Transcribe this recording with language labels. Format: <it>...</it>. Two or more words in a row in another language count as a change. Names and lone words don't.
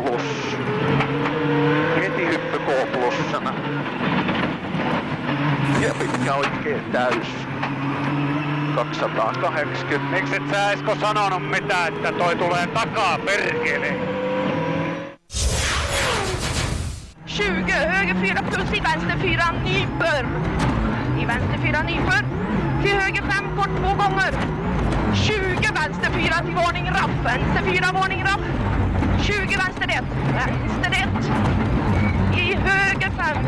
<fi>Heti hyppy K plussana. Ja pitkä oikee täys. 280. Miksi et sä Esko sanonut mitään, että toi tulee takaa perkele?</fi> <sv>20 höger 4 plus i vänster 4 nyper. I vänster 4 nyper. Till höger 5 kort 2 gånger. 20 vänster 4 till varning raff. Vänster 4 varning raff. 20 vänster 1. Vänster 1. I höger 5.</sv>